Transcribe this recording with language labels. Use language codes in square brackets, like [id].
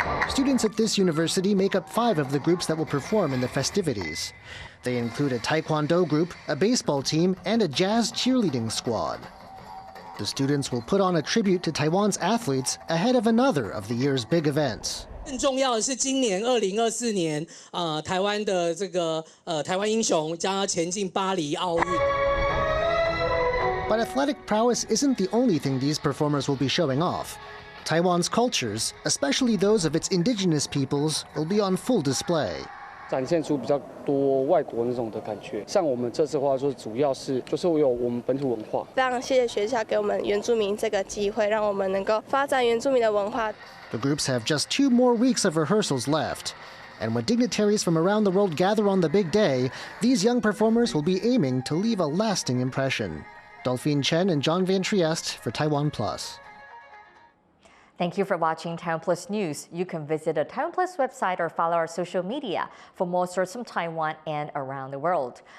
[en] Students at this university make up 5 of the groups that will perform in the festivities. They include a taekwondo group, a baseball team, and a jazz cheerleading squad. The students will put on a tribute to Taiwan's athletes ahead of another of the year's big events. [zh] 更重要的是，今年2024年，台湾的这个台湾英雄将要前进巴黎奥运。 [en] But athletic prowess isn't the only thing these performers will be showing off. Taiwan's cultures, especially those of its indigenous peoples, will be on full display. [zh] 展现出比较多外国那种的感觉，像我们这次的话，就主要是就是有我们本土文化。非常谢谢学校给我们原住民这个机会，让我们能够发展原住民的文化。 [en] The groups have just 2 more weeks of rehearsals left. And when dignitaries from around the world gather on the big day, these young performers will be aiming to leave a lasting impression. Delphine Chen and John Van Trieste for TaiwanPlus. Thank you for watching TaiwanPlus News. You can visit the TaiwanPlus website or follow our social media for more stories from Taiwan and around the world.